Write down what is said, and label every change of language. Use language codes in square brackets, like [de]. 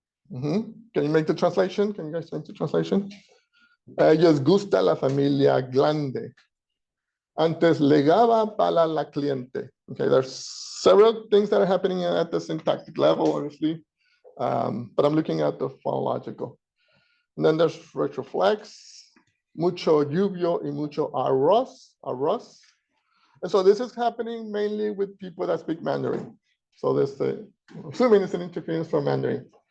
[en] Can you make the translation? Can you guys make the translation? [es] Ellos gusta la familia grande. Antes legaba para la cliente. [en] Okay, there's several things that are happening at the syntactic level, obviously, but I'm looking at the phonological. And then there's retroflex, [es] mucho lluvio y mucho arroz. [en] And so this is happening mainly with people that speak Mandarin. So this, assuming it's an interference from Mandarin.